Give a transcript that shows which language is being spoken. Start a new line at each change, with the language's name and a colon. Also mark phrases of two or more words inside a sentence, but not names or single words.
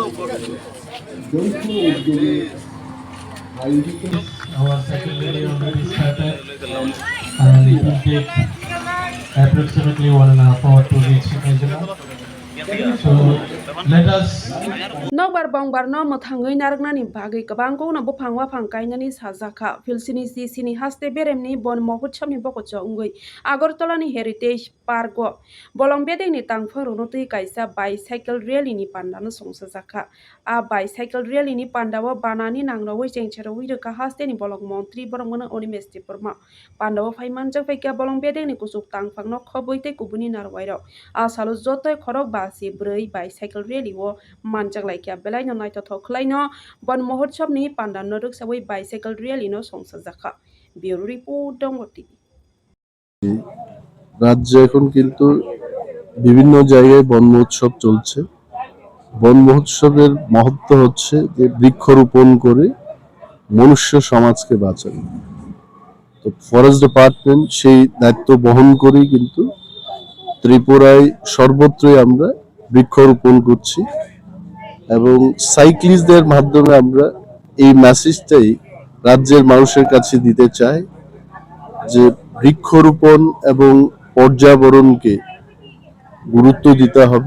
English: Our second video already started and it will take approximately 1.5 hours to reach Najala. So let us
Kok Borok: Nokbar bongbar no mothangui nargnani bagi kabangko na bopang wapang kainani sajaka filsini sini haste beremni bon mohutsamni bokocho ungui Agartala ni heritage parko bolong bedeng ni tangfang runutui kaisa
English: bicycle rally
Kok Borok: ni pandano songsajaka a
English: bicycle rally
Kok Borok: ni pandawa banani nangrawai jengchero wirka haste ni bolong montri borongmana onimesti porma pandawa faimanjak faika bolong bedeng ni kusuk tangfang no khoboite kubuni narwairo a salo jotoi khorok basi brei
English: bicycle rally
Kok Borok: wo manjak laikia belai no naitotok khlaino bon mohotsab ni pandan no ruksawai
English: bicycle rally
Kok Borok: no songsajaka
English: bureau report
Kok Borok: dongoti
Bangla: রাজ্যে এখন কিন্তু বিভিন্ন জায়গায় বন মহোৎসব চলছে। বন মহোৎসবের মহত্ব হচ্ছে যে বৃক্ষরোপণ করে মনুষ্য সমাজকে বাঁচানো। তো
English: forest department
Bangla: সেই দায়িত্ব বহন করেই কিন্তু ত্রিপুরায় সর্বত্রই আমরা বৃক্ষরোপণ করছি এবং সাইক্লিস্টদের মাধ্যমে আমরা এই মেসেজটাই রাজ্যের মানুষের কাছে দিতে চাই যে বৃক্ষরোপণ এবং পর্যাবরণকে গুরুত্ব দিতে হবে।